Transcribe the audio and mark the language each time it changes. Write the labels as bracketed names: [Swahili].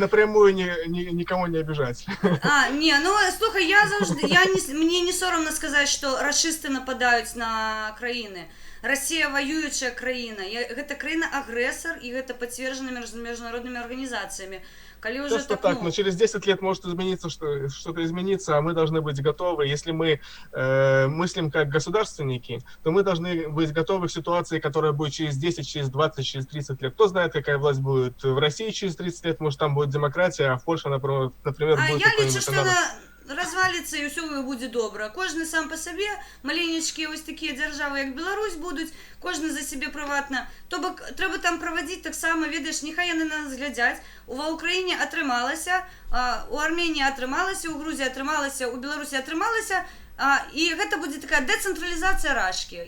[Russian] напрямую никого не обижать. [Belarusian] Не, ну слухай, мне не соромно сказаць, што рашысты нападаюць на краіны. Россия воюючая краіна, гэта краіна-агрэсар, і гэта пацверджана міжнароднымі арганізацыямі. [Russian] Просто так, но через 10 лет может измениться, что-то изменится, а мы должны быть готовы. Если мы мыслим как государственники, то мы должны быть готовы к ситуации, которая будет через 10, через 20, через 30 лет. Кто знает, какая власть будет в России через 30 лет, может, там будет демократия, а в Польше, например, будет [Belarusian] я лічу, [Russian] какой-нибудь [Belarusian] што разваліцца і ўсё будзе добра. Кожны сам па сабе, маленечкія вось такія дзяржавы, як Беларусь, будуць, кожны за сябе прыватна. То бок трэба там правадзіць таксама, ведаеш, няхай яны на нас глядзяць. Ва Ўкраіне атрымалася, у Арменіі атрымалася, у Грузіі атрымалася, у Беларусі атрымалася, і гэта будзе такая дэцэнтралізацыя рашкі.